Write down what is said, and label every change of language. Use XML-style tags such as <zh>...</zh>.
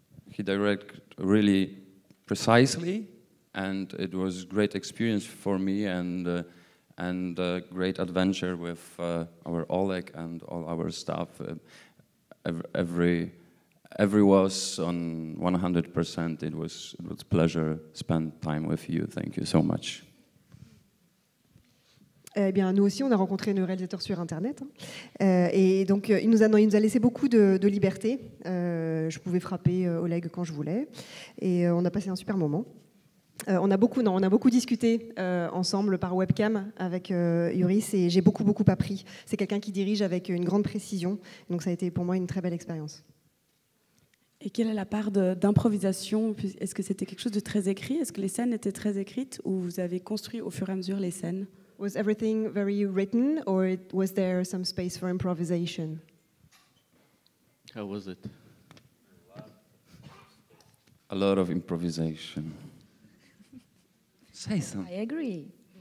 <en>he directed really precisely, and it was great experience for me, and a great adventure with our Oleg and all our staff. Every was on 100%. It was pleasure spend time with you. Thank you so much.</en> <fr>Eh bien, nous aussi, on a rencontré nos réalisateurs sur Internet. Et donc, il nous a laissé beaucoup de liberté. Je pouvais frapper Oleg quand je voulais. Et on a passé un super moment. On a beaucoup discuté ensemble par webcam avec Joris, et j'ai beaucoup appris. C'est quelqu'un qui dirige avec une grande précision. Donc, ça a été pour moi une très belle expérience. Et quelle est la part d'improvisation? Est-ce que c'était quelque chose de très écrit? Est-ce que les scènes étaient très écrites, ou vous avez construit au fur et à mesure les scènes?</fr> <en>Was everything very written, or was there some space for improvisation? How was it? A lot of improvisation. Say something. I agree.</en>